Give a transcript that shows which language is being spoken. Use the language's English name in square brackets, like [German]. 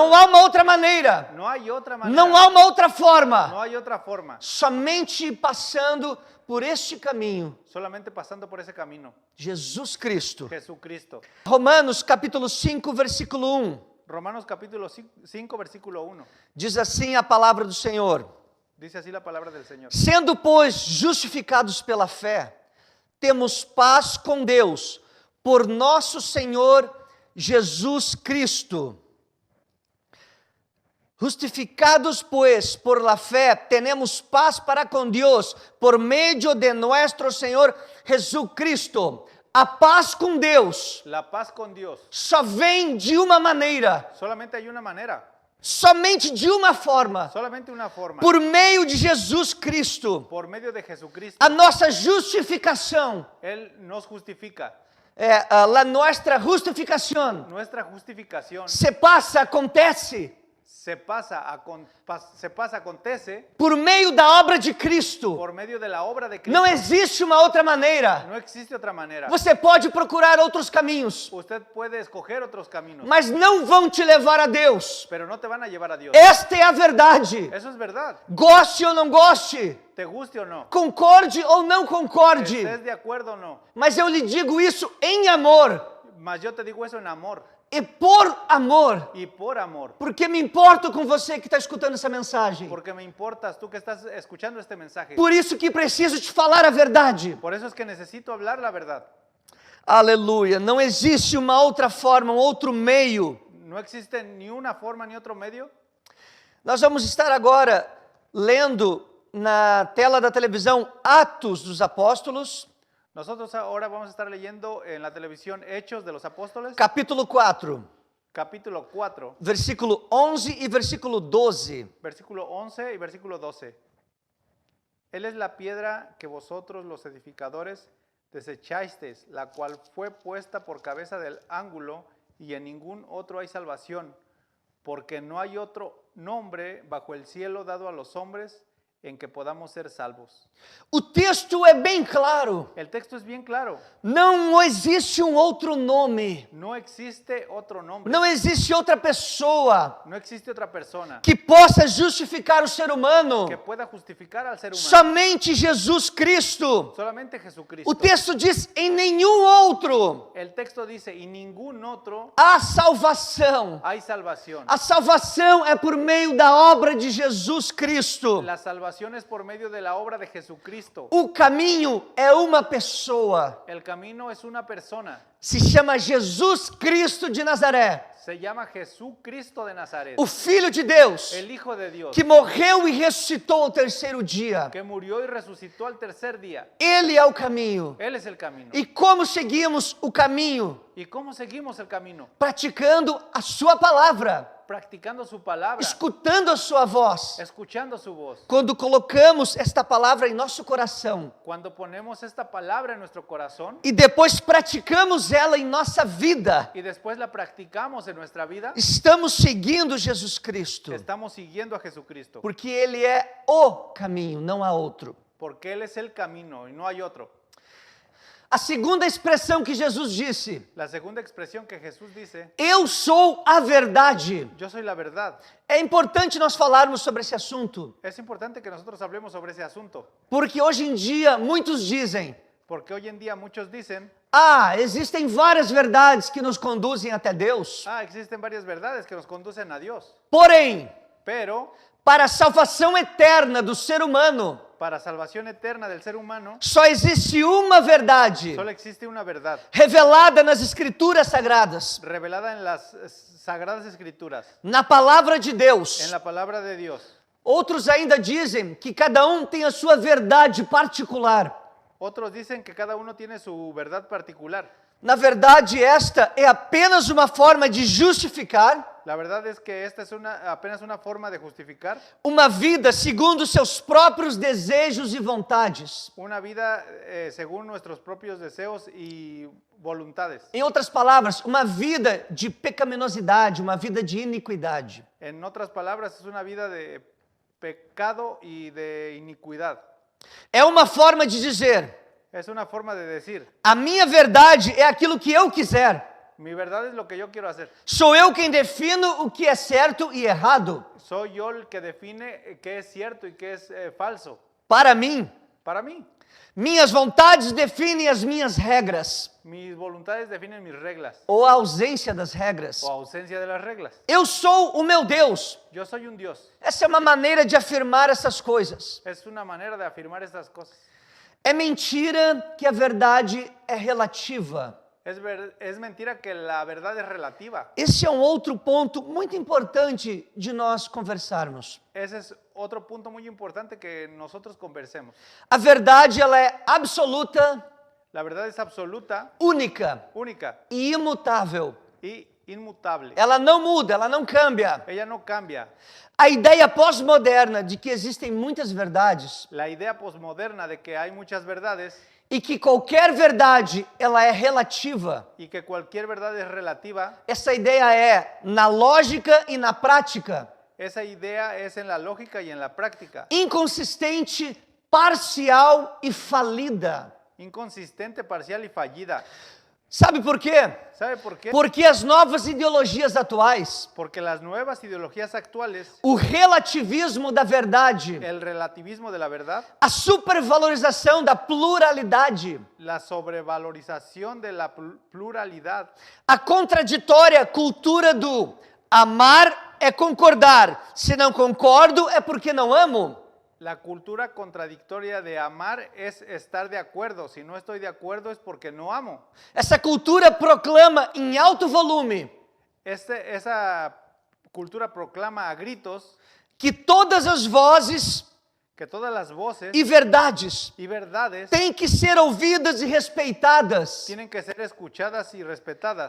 [Portuguese] Não há uma outra maneira. [Spanish] No hay otra manera. [Portuguese] Não há uma outra forma. [Spanish] No hay otra forma. [Portuguese] Somente passando por este caminho. [Spanish] Solamente pasando por ese camino. [Portuguese] Jesus Cristo. [Spanish] Jesucristo. [Portuguese] Romanos capítulo 5, versículo 1. [Spanish] Romanos capítulo 5, versículo 1. [Portuguese] Diz assim a palavra do Senhor. [Spanish] Dice así la palabra del Señor. [Portuguese] Sendo, pois, justificados pela fé, temos paz com Deus, por nosso Senhor Jesus Cristo. [Spanish] Justificados, pues, por la fe, tenemos paz para con Dios, por medio de nuestro Senhor Jesucristo. [Portuguese] A paz com Deus [Spanish] La paz con Dios. [Portuguese] só vem de uma maneira, [Spanish] Solamente hay una manera. [Portuguese] somente de uma forma, [Spanish] Solamente una forma. [Portuguese] por meio de Jesus Cristo. [Spanish] Por medio de Jesucristo. [Portuguese] A nossa justificação, [Spanish] Él nos justifica. [Portuguese] a nossa justificação [Spanish] Nuestra justificación [Portuguese] se passa, acontece [Spanish] se pasa, acontece [Portuguese] por meio da obra de Cristo. [Spanish] por medio de la obra de Cristo. [Portuguese] Não existe uma outra maneira. [Spanish] No existe otra manera. [Portuguese] Você pode procurar outros caminhos, [Spanish] Usted puede escoger otros caminos, [Portuguese] mas não vão te levar a Deus. [Spanish] pero no te van a llevar a Dios. [Portuguese] Esta é a verdade. [Spanish] Eso es verdad. [Portuguese] Goste ou não goste, [Spanish] Te guste o no. [Portuguese] concorde ou não concorde, [Spanish] Estés de acuerdo o no. [Portuguese] mas eu lhe digo isso em amor [Spanish] Mas yo te digo eso en amor [Portuguese] e por amor, [Spanish] y por amor. [Portuguese] porque me importo com você que está escutando essa mensagem. [Spanish] Porque me importas tú que estás escuchando este mensaje. [Portuguese] Por isso que preciso te falar a verdade. [Spanish] Por eso es que necesito hablar la verdad. [Portuguese] Aleluia. Não existe uma outra forma, um outro meio. [Spanish] No existe ni una forma ni otro medio. [Portuguese] Nós vamos estar agora lendo na tela da televisão Atos dos Apóstolos, [Spanish] Nosotros ahora vamos a estar leyendo en la televisión Hechos de los Apóstoles, [Portuguese] capítulo 4, [Spanish] capítulo 4, [Portuguese] versículo 11 e versículo 12. [Spanish] versículo 11 y versículo 12. Él es la piedra que vosotros los edificadores desechasteis, la cual fue puesta por cabeza del ángulo, y en ningún otro hay salvación, porque no hay otro nombre bajo el cielo dado a los hombres en que podamos ser salvos. [Portuguese] O texto é bem claro. [Spanish] El texto es bien claro. [Portuguese] Não existe um outro nome. [Spanish] No existe otro nombre. [Portuguese] Não existe outra pessoa [Spanish] No existe otra persona [Portuguese] que possa justificar o ser humano. [Spanish] que pueda justificar al ser humano. [Portuguese] Somente Jesus Cristo. [Spanish] Solamente Jesucristo. [Portuguese] O texto diz: em nenhum outro [Spanish] El texto dice, y ningún otro [Portuguese] há salvação. [Spanish] hay salvación. [Portuguese] A salvação é por meio da obra de Jesus Cristo. [Spanish] La salvación es por medio de la obra de Jesucristo. [Portuguese] O caminho é uma pessoa. [Spanish] El camino es una persona. [Portuguese] Se chama Jesus Cristo de Nazaré, [Spanish] Se llama Jesucristo de Nazaret. [Portuguese] o Filho de Deus, [Spanish] El Hijo de Dios. [Portuguese] que morreu e ressuscitou ao terceiro dia. [Spanish] Que murió y resucitó al tercer día. [Portuguese] Ele é o caminho. [Spanish] Él es el camino. [Portuguese] E como seguimos o caminho? [Spanish] ¿Y cómo seguimos el camino? [Portuguese] Praticando a sua palavra, [Spanish] Practicando su palabra. [Portuguese] escutando a sua voz. [Spanish] Escuchando su voz. [Portuguese] Quando colocamos esta palavra em nosso coração [Spanish] Cuando ponemos esta palabra en nuestro corazón [Portuguese] e depois praticamos ela em nossa vida, [Spanish] y después la practicamos en nuestra vida, [Portuguese] estamos seguindo Jesus Cristo, [Spanish] estamos siguiendo a Jesucristo. [Portuguese] porque Ele é o caminho, não há outro. [Spanish] Porque Él es el camino y no hay otro. [Portuguese] A segunda expressão que Jesus disse: [Spanish] La segunda expresión que Jesús dice, [Portuguese] eu sou a verdade. [Spanish] yo soy la verdad. [Portuguese] É importante nós falarmos sobre esse assunto, [Spanish] Es importante que nosotros hablemos sobre ese asunto. [Portuguese] porque hoje em dia muitos dizem: [Spanish] Porque hoy en día muchos dicen, [Portuguese] existem várias verdades que nos conduzem até Deus. [Spanish] existen varias verdades que nos conducen a Dios. [Portuguese] Porém, [Spanish] Pero [Portuguese] para a salvação eterna do ser humano, [Spanish] para salvación eterna del ser humano, [Portuguese] só existe uma verdade [Spanish] solo existe una verdad, [Portuguese] revelada nas Escrituras Sagradas, [Spanish] revelada en las Sagradas Escrituras, [Portuguese] na Palavra de [Spanish] en [Portuguese] Deus. [Spanish] la palabra de Dios. [Portuguese] Outros ainda dizem que cada um tem a sua verdade particular. [Spanish] Otros dicen que cada uno tiene su verdad particular. [Portuguese] Na verdade, esta é apenas uma forma de justificar [Spanish] La verdad es que esta es apenas una forma de justificar [Portuguese] uma vida segundo seus próprios desejos e vontades. [Spanish] una vida según nuestros propios deseos y voluntades. [Portuguese] Em outras palavras, uma vida de pecaminosidade, uma vida de iniquidade. [Spanish] En otras palabras, es una vida de pecado y de iniquidad. [Portuguese] É uma forma de dizer: [Spanish] Es una forma de decir, [Portuguese] a minha verdade é aquilo que eu quiser. [Spanish] mi verdad es lo que yo quiero hacer. [Portuguese] Sou eu quem defino o que é certo e errado. [Spanish] Soy yo el que define qué es cierto y qué es falso. [Portuguese] Para mim, [Spanish] Para mí, [Portuguese] minhas vontades definem as minhas regras, [Spanish] mis voluntades definen mis reglas [Portuguese] ou a ausência das regras. [Spanish] o ausencia de las reglas. [Portuguese] Eu sou o meu Deus. [Spanish] Yo soy un Dios. [Portuguese] Essa é uma maneira de afirmar essas coisas. [Spanish] Es una manera de afirmar estas cosas. [Portuguese] É mentira que a verdade é relativa. [Spanish] Es mentira que la verdad es relativa. [Portuguese] Esse é um outro ponto muito importante de nós conversarmos. [Spanish] Ese es otro punto muy importante que nosotros conversemos. [Portuguese] A verdade, ela é absoluta, [Spanish] La verdad es absoluta, [Portuguese] única [Spanish] única [Portuguese] e imutável. [Spanish] y inmutable. [Portuguese] Ela não muda, ela não cambia. [Spanish] Ella no cambia. [Portuguese] A ideia pós-moderna de que existem muitas verdades [Spanish] La idea posmoderna de que hay muchas verdades [Portuguese] e que qualquer verdade ela é relativa. [Spanish] y que cualquier verdad es relativa, [Portuguese] Essa ideia é na lógica e na prática, [Spanish] esa idea es en la lógica y en la práctica. [Portuguese] inconsistente, parcial e falida. [Spanish] Inconsistente, parcial y fallida. [Portuguese] Sabe por quê? [Spanish] ¿Sabe por qué? [Portuguese] Porque as novas ideologias atuais, [Spanish] Porque las nuevas ideologías actuales, [Portuguese] o relativismo da verdade, [Spanish] el relativismo de la verdad, [Portuguese] a supervalorização da pluralidade, [Spanish] la sobrevalorización de la pluralidad, [Portuguese] a contraditória cultura do amar é concordar, se não concordo é porque não amo. [Spanish] la cultura contradictoria de amar es estar de acuerdo. Si no estoy de acuerdo es porque no amo. [Portuguese] Essa cultura proclama em alto volume [Spanish] Esa cultura proclama a gritos [Portuguese] que todas as vozes [Spanish] que todas las voces [Portuguese] e verdades [Spanish] y verdades [Portuguese] têm que ser ouvidas e respeitadas, [Spanish] tienen que ser escuchadas y respetadas